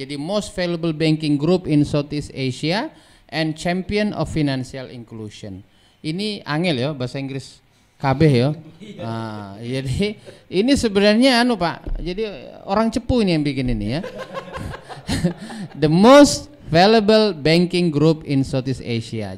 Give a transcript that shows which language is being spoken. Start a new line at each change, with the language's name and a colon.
English: Jadi most valuable banking group in Southeast Asia and champion of financial inclusion.
Indonesian: Ini angel ya bahasa Inggris KB ya. Nah, jadi ini sebenarnya Pak. Jadi orang Cepu ini yang bikin ini ya.
English: The most valuable banking group in Southeast Asia.